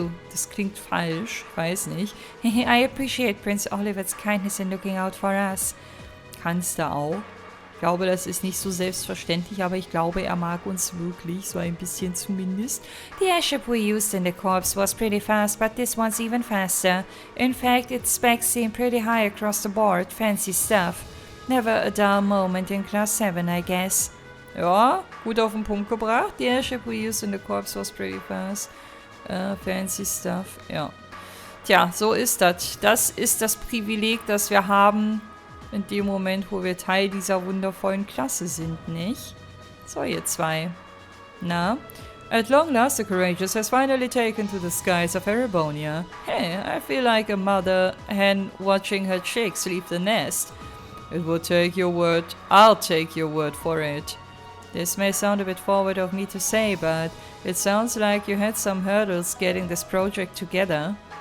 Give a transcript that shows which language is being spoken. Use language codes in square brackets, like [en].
[de] Das klingt falsch, ich weiß nicht. [en] I appreciate Prince Oliver's kindness in looking out for us. [de] Kannst du auch. Ich glaube, das ist nicht so selbstverständlich, aber ich glaube, er mag uns wirklich, so ein bisschen zumindest. [en] The airship we used in the corps was pretty fast, but this one's even faster. In fact, its specs seem pretty high across the board. Fancy stuff. Never a dull moment in Class 7, I guess. [de] Ja, gut auf den Punkt gebracht. [en] The airship we used in the corps was pretty fast. Fancy stuff, [de] ja. Tja, so ist das. Das ist das Privileg, das wir haben in dem Moment, wo wir Teil dieser wundervollen Klasse sind, nicht? So, ihr 2. Na? [en] At long last, the Courageous has finally taken to the skies of Erebonia. Hey, I feel like a mother hen watching her chicks leave the nest. It would take your word. I'll take your word for it. This may sound a bit forward of me to say, but it sounds like you had some hurdles getting this project together.